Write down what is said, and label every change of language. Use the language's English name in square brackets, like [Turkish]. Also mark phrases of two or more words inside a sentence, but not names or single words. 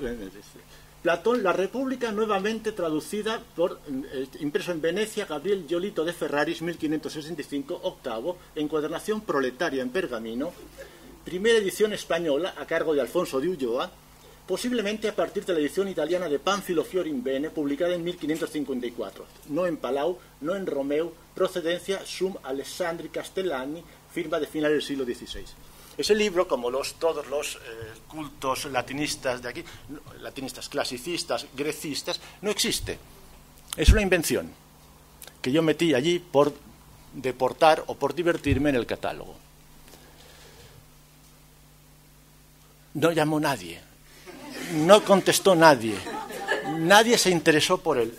[Spanish] Platón, La República, nuevamente traducida por, impreso en Venecia, Gabriel Giolito de Ferraris, 1565, octavo, encuadernación proletaria en pergamino, primera edición española a cargo de Alfonso de Ulloa, posiblemente a partir de la edición italiana de Pánfilo Fiorimbene, publicada en 1554, no en Palau, no en Romeu, procedencia Sum Alessandri Castellani, firma de finales del siglo XVI. Ese libro, como todos los cultos latinistas de aquí, latinistas, clasicistas, grecistas, no existe. Es una invención que yo metí allí por deportar o por divertirme en el catálogo. No llamó nadie, no contestó nadie, nadie se interesó por él.